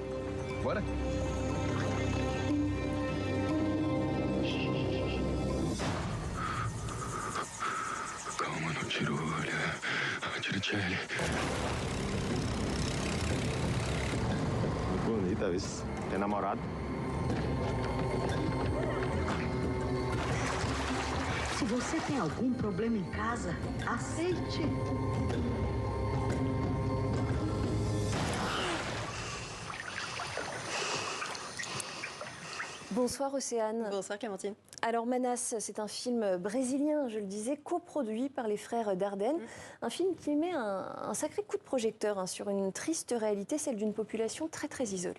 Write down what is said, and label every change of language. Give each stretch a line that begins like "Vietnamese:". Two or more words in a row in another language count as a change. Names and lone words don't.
Portuguese: Bora? Calma, não tira o olho. Tira o Tchelle. Bonita, isso. Tem namorado? Se você tem algum problema em casa, aceite.
French: Bonsoir Océane. Bonsoir Clémentine. Alors Manas, c'est un film brésilien, je le disais, coproduit par les frères Dardenne. Un film qui met un sacré coup de projecteur sur une triste réalité, celle d'une population très très isolée.